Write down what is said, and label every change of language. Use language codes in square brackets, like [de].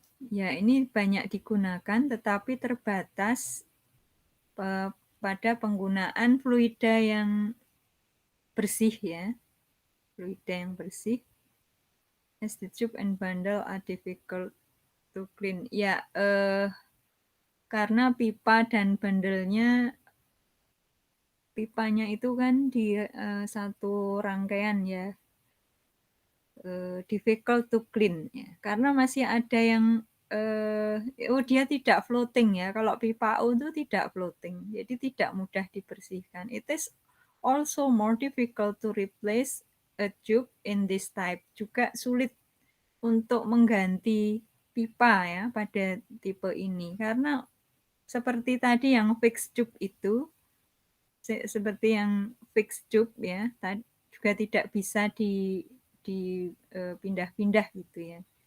[id] Ya, ini banyak digunakan tetapi terbatas pada penggunaan fluida yang bersih ya. Fluida yang bersih. [en] As the tube and bundle are difficult to clean. [id] Ya, karena pipa dan bandelnya, pipanya itu kan di satu rangkaian ya. [en] Difficult to clean [id] ya. Karena masih ada yang dia tidak floating ya. Kalau pipa U itu tidak floating, jadi tidak mudah dibersihkan. [en] It is also more difficult to replace a tube in this type. [id] Juga sulit untuk mengganti pipa ya pada tipe ini, karena seperti tadi yang fixed tube itu, seperti yang fixed tube ya, juga tidak bisa dipindah-pindah gitu ya.